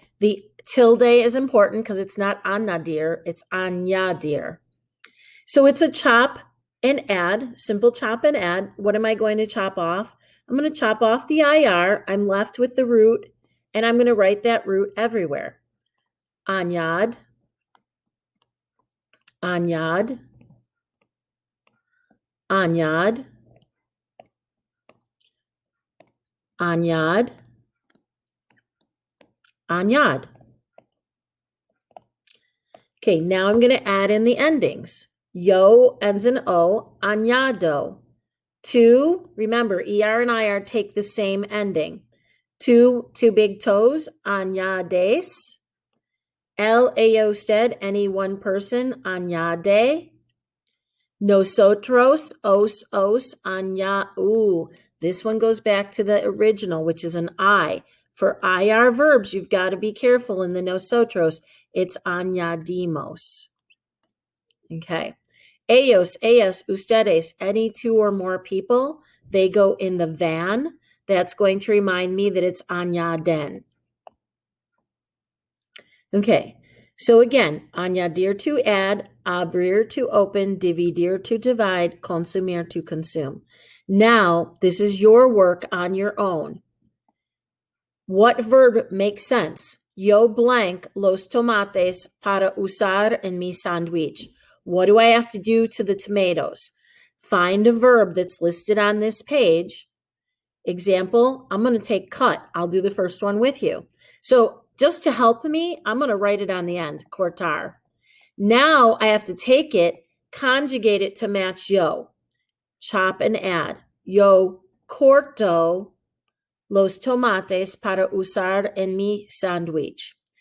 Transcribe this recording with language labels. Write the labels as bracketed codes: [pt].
[en] The tilde is important because it's not añadir, it's añadir. So it's a chop and add, simple chop and add. What am I going to chop off? I'm going to chop off the IR. I'm left with the root, and I'm going to write that root everywhere. [es] Añad, añad, añad, añad, añad. [en] Okay, now I'm going to add in the endings. Yo ends in O, añado. Two, remember, ER and IR take the same ending. Two big toes, añades. Usted, any one person, añade. [es] Nosotros, os, aña. [en] Ooh, this one goes back to the original, which is an I. For IR verbs, you've got to be careful in the nosotros. It's añadimos. Okay. [es] Ellos, ellas, ustedes, [en] any two or more people, they go in the van. That's going to remind me that it's añaden. Okay. So again, añadir to add, abrir to open, dividir to divide, consumir to consume. Now, this is your work on your own. What verb makes sense? [es] Yo blank los tomates para usar en mi sándwich. [en] What do I have to do to the tomatoes? Find a verb that's listed on this page. Example, I'm going to take cut. I'll do the first one with you. So just to help me, I'm going to write it on the end, cortar. Now I have to take it, conjugate it to match yo. Chop and add. [es] Yo corto los tomates para usar en mi sándwich.